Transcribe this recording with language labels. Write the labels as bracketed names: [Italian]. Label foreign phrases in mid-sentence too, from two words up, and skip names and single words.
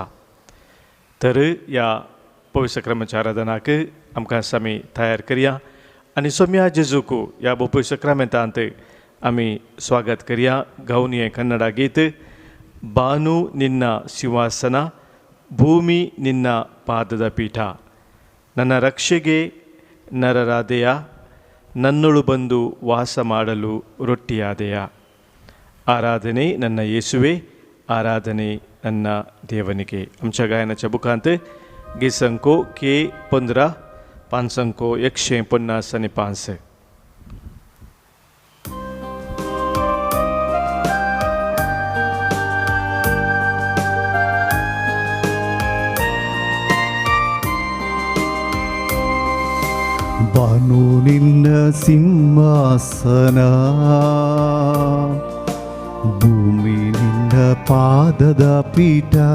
[Konkani] तर ह्या पवित्र सक्रामेंताच्या आराधनाक आमकां आमी तयार करया आनी सोम्या जेजूक ह्या पवित्र सक्रामेंतांत आमी स्वागत करया. गावन हें कन्नड गीत [Kannada] ಬಾನು ನಿನ್ನ ಸಿಂಹಾಸನ ಭೂಮಿ ನಿನ್ನ ಪಾದದ ಪೀಠ ನನ್ನ ರಕ್ಷೆಗೆ ನರರಾದೆಯ ನನ್ನೊಳು ಬಂದು ವಾಸ ಮಾಡಲು ರೊಟ್ಟಿಯಾದೆಯ. आराधने ನನ್ನ ಯೇಸುವೆ, आराधने ನನ್ನ ದೇವನಿಗೆ. [Konkani] आमच्या गायनाच्या बुकांत गीत संको K15 पांचंको 150 [Kannada] ಬಾನು ನಿನ್ನ ಸಿಂಹಾಸನ ಭೂಮಿ ನಿನ್ನ ಪಾದದ ಪೀಠ.